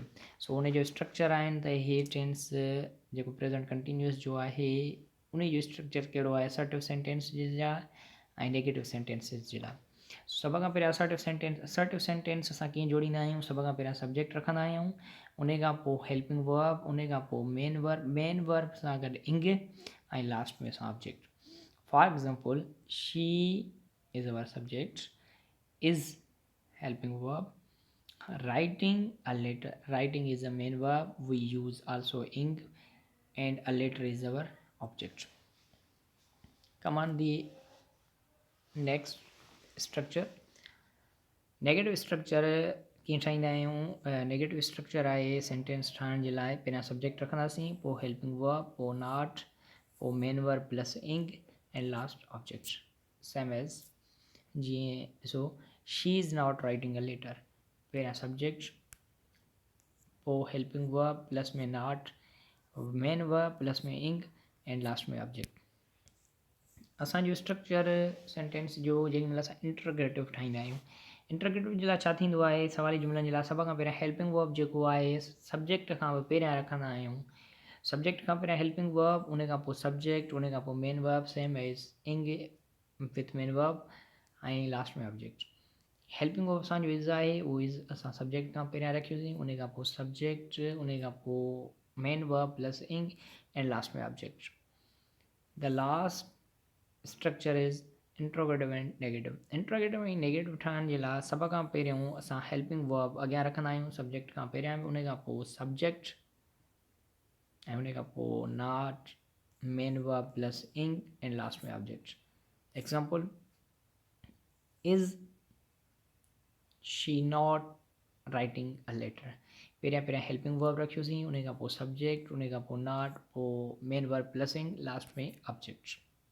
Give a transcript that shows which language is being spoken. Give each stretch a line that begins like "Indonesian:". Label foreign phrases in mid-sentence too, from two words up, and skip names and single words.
Sindhi: सो उन जो स्ट्रक्चर आहिनि त इहे टेंस जेको
English: present continuous
Sindhi: जो आहे, उन जो स्ट्रक्चर कहिड़ो आहे,
English: assertive sentence
Sindhi: जे लाइ ऐं
English: negative sentences
Sindhi: जे लाइ। सभ खां पहिरियों
English: assertive sentence
Sindhi: असां कीअं जोड़ींदा आहियूं? सभ खां पहिरियों सब्जेक्ट रखंदा आहियूं, उन खां पोइ
English: helping verb,
Sindhi: उन खां पोइ
English: main verb
Sindhi: सां गॾु इंग ऐं लास्ट में असां ऑब्जेक्ट।
English: for example, she is our subject, is helping verb, writing a letter, writing is a main verb, we use also ing, and a letter is our object. Come on, the next structure, negative structure
Sindhi: कीअं ठाहींदा आहियूं? नेगेटिव स्ट्रक्चर आहे सेंटेंस ठाहिण जे लाइ पहिरियां सब्जेक्ट रखंदासीं, पोइ
English: helping verb,
Sindhi: पोइ नॉट, पोइ
English: main verb plus ing and last object. same as
Sindhi: जीअं ॾिसो,
English: she is not writing a letter,
Sindhi: पहिरियां सब्जेक्ट, पोइ
English: helping verb plus
Sindhi: में नॉट,
English: main verb plus
Sindhi: में
English: ing and last
Sindhi: में ऑब्जेक्ट। असांजो स्ट्रक्चर सेंटेंस जो जेॾी महिल असां इंट्रोगेटिव ठाहींदा आहियूं, इंट्रोगेटिव जे लाइ छा थींदो आहे? सवाली जुमिलनि जे लाइ सभ खां पहिरियां
English: helping verb
Sindhi: जेको आहे सब्जेक्ट खां बि पहिरियां रखंदा आहियूं। सब्जेक्ट खां पहिरियां
English: helping verb,
Sindhi: उन खां पोइ सब्जेक्ट, उन खां पोइ
English: main verb, same as ing with main verb
Sindhi: ऐं लास्ट में ऑब्जेक्ट।
English: helping verb
Sindhi: असांजो इज़ आहे, उहो इज़ असां सब्जेक्ट खां पहिरियां रखियोसीं, उन खां पोइ सब्जेक्ट, उन खां पोइ
English: main verb plus ing and last
Sindhi: में ऑब्जेक्ट।
English: the last structure is interrogative and negative.
Sindhi: इंट्रोगेटिव ऐं नेगेटिव ठाहिण जे लाइ सभ खां पहिरियों असां
English: helping verb
Sindhi: अॻियां रखंदा आहियूं सब्जेक्ट खां पहिरियां, उन खां पोइ सब्जेक्ट ऐं उन खां पोइ नॉट,
English: main verb plus ing and last
Sindhi: में ऑब्जेक्ट। एग्ज़ाम्पल,
English: is she not writing a letter,
Sindhi: पहिरियां
English: helping verb
Sindhi: रखियोसीं, उन खां पोइ सब्जेक्ट, उन खां पोइ नॉट, पोइ
English: main verb plus ing,
Sindhi: लास्ट में ऑब्जेक्ट।